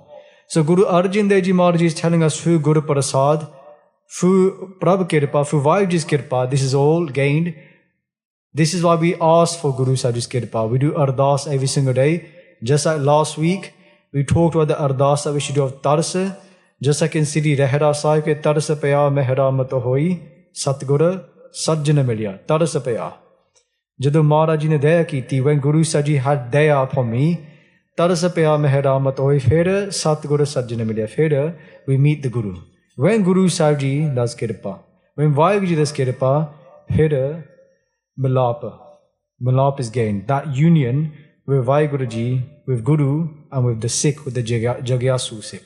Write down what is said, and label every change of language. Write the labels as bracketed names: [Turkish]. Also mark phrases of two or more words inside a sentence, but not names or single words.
[English] So Guru Arjan Dev Ji Maharaj is telling us through Guru Prasad, through [Punjabi] ਪ੍ਰਭ ਕਿਰਪਾ, [English] through WhyGuru ji's Kirpa, this is all gained. This is why we ask for Guru Sahib ji's Kirpa. We do Ardas every single day. Just like last week, we talked about the Ardas that we should do of Tars. Just like in [Punjabi] ਸ੍ਰੀ ਰਹਿਰਾਸ ਸਾਹਿਬ ਕੇ ਤਰਸੁ ਪਇਆ ਮਿਹਰਾ ਮਤਿ ਹੋਈ, ਸਤਿਗੁਰੁ ਸਜਣੁ ਮਿਲਿਆ, ਤਰਸੁ ਪਇਆ. ਜਦੋਂ ਮਹਾਰਾਜ ਜੀ ਨੇ ਦਇਆ ਕੀਤੀ, [English] when Guru Sahib ji had daya upon me, [Punjabi] ਤਰਸੁ ਪਇਆ ਮਿਹਰਾ ਮਤਿ ਹੋਈ, ਫਿਰ ਸਤਿਗੁਰੁ ਸਜਣੁ ਮਿਲਿਆ, [English] phir we meet the Guru. When Guru Sahib ji does Kirpa, when WhyGuru ji does Kirpa, [Punjabi] ਫਿਰ ਮਿਲਾਪ [English] is gained. That union with WhyGuru ji, with Guru, and with the Sikh, with the Jagyasu Sikh.